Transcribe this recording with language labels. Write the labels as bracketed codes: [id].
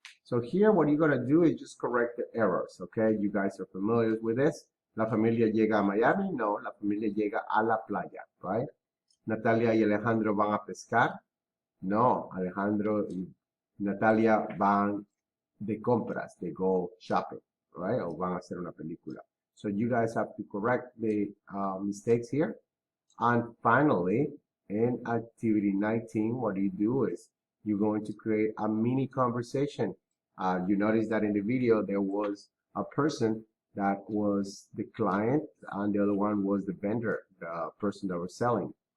[en] So here what you're going to do is just correct the errors. Okay, you guys are familiar with this. [es] La familia llega a Miami. No, la familia llega a la playa. [en] Right? [es] Natalia y Alejandro van a pescar. No, Alejandro y Natalia van de compras. [en] They go shopping. Right? [es] O van a hacer una película. [en] So you guys have to correct the mistakes here. And finally, in activity 19, what you do is you're going to create a mini conversation. You notice that in the video, there was a person that was the client and the other one was the vendor, the person that was selling.